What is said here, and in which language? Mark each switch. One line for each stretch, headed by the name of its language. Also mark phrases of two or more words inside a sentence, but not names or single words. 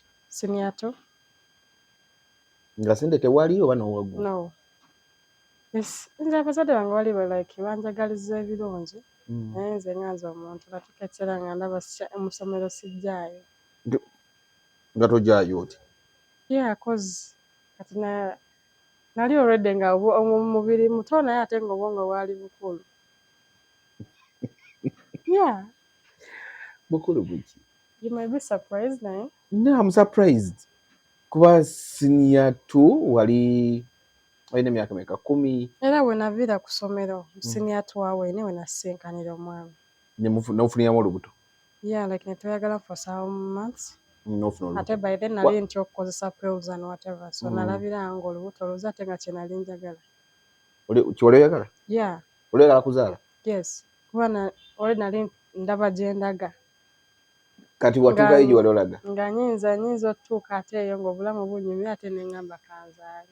English: Senior 2.
Ganda: Nga sente tewali oba n'owaguma?
English: No.
Ganda: Yes, nze abazadde bange wali like banjagaliza ebirungi. Naye nze nganze omuntu natuuka ekiseera nga ndaba mu ssomero sijjaayo. Nga tojjaayo oti? Yeah, cause kati nali already nga omubiri muto naye ate nga obwongo bwali bukulu.
English: Yeah.
Ganda: Bukulu buki?
English: You might be surprised naye. No, I'm surprised.
Ganda: Kuba senior 2 wali walina emyaka meka 10. Era bwe naviira ku ssomero senior 2 awo ine we nasisinkanira omwami. N'ofuniramu olubuto?
English: Yeah, like netwayagala for some months.
Ganda: N'ofuna olubuto? Ate by then nali ntya okukozesa
English: pills and whatever.
Ganda: So nalabira nga olubuto oluza ate nga kye nali njagala. Kiwali oyagala?
English: Yeah.
Ganda: Oli oyagala kuzaala?
English: Yes.
Ganda: Kuba oli nali ndaba gye ndaga. Kati watuukayo gye wali olaga? Nga nyinza otuuka ate eyo ng'obulamu bunyumira ate ne ngamba kanzaale.